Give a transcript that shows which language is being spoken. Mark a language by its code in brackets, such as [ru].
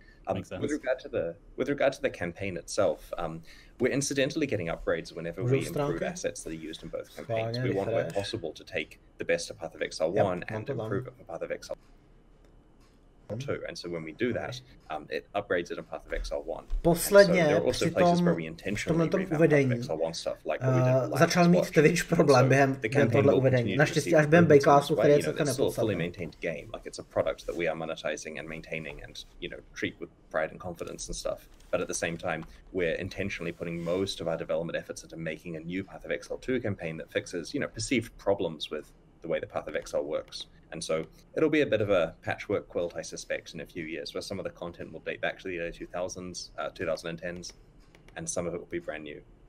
[en] With regard to the campaign itself, we're incidentally getting upgrades whenever we improve assets that are used in both campaigns. We want, where possible, to take the best of Path of Exile 1 and improve it for Path of Exile 2. And so when we do that, it upgrades it in Path of Exile 1. [cs] Posledně při tomhle uvedení začal mít Twitch problém během tohle uvedení. Naštěstí až během Bayclassu, který je celkem nepodstatný. [en] Like it's a product that we are monetizing and maintaining and, you know, treat with pride and confidence and stuff. But at the same time, we're intentionally putting most of our development efforts into making a new Path of Exile 2 campaign that fixes, you know, perceived problems with the way the Path of Exile works. And so it'll be a bit of a patchwork quilt, I suspect, in a few years, where some of the content will date back to the early 2000s, 2010s, and some of it will be brand new.